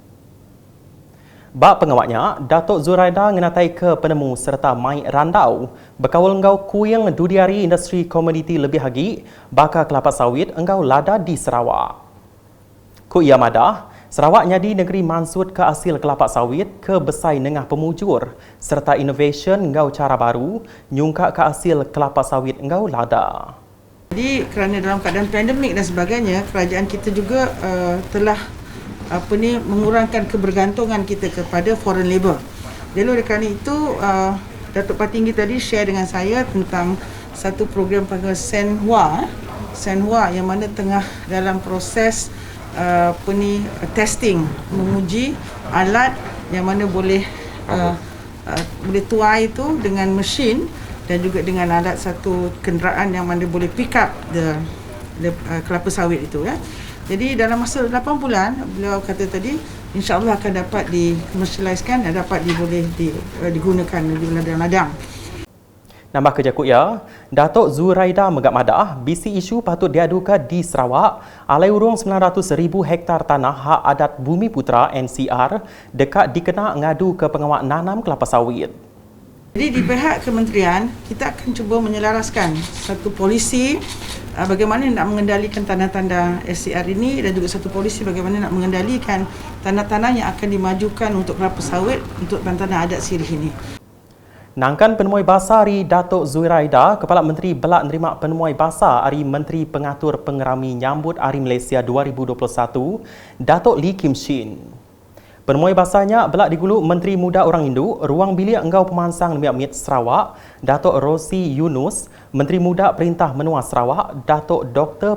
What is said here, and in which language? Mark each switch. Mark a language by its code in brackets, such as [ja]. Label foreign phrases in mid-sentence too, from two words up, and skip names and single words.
[iba] Bak pengawaknya, Datuk Zuraida ngenatai ke penemu serta mai randau berkawal engkau kuyang dudiari industri komoditi lebih lagi bakal kelapa sawit engkau lada di Sarawak. Ku ia madah, Sarawak nyadi negeri mansut ke hasil kelapa sawit ke besai nengah pemujur serta innovation engkau cara baru nyungkak ke hasil kelapa sawit engkau lada. [ms] Jadi kerana dalam keadaan pandemik dan sebagainya, kerajaan kita juga telah mengurangkan kebergantungan kita kepada [en] foreign labour. [ms] Jadi oleh kerana itu Datuk Petinggi tadi share dengan saya tentang satu program panggil Senhua yang mana tengah dalam proses testing, menguji alat yang mana boleh tuai itu dengan mesin dan juga dengan alat satu kenderaan yang mana boleh [en] pick up the [ms] kelapa sawit itu ya. Jadi dalam masa 8 bulan beliau kata tadi insya-Allah akan dapat dikomersialiskan dan dapat digunakan di ladang-ladang. [iba] Nambah kerja ya, Datuk Zuraida megak madah, bisi isu patut diadukan di Sarawak, alai urung 900,000 hektar tanah hak adat Bumi Putra NCR dekat dikena ngadu ke pengawal nanam kelapa sawit. [ms] Jadi di pihak kementerian, kita akan cuba menyelaraskan satu polisi bagaimana nak mengendalikan tanah-tanah SCR ini dan juga satu polisi bagaimana nak mengendalikan tanah-tanah yang akan dimajukan untuk kelapa sawit untuk tanah-tanah adat Sirih ini. [iba] Nangkan penemuai bahasa hari Datuk Zuiraida, Kepala Menteri belak nerima penemuai bahasa hari Menteri Pengatur Pengerami nyambut Hari Malaysia 2021, Datuk Lee Kim Shin. Penemuai bahasanya belak digulu Menteri Muda Orang Hindu, Ruang Bilik Enggau Pemansang Nemiak Mit Sarawak, Datuk Rosi Yunus, Menteri Muda Perintah Menua Sarawak, Datuk Dr.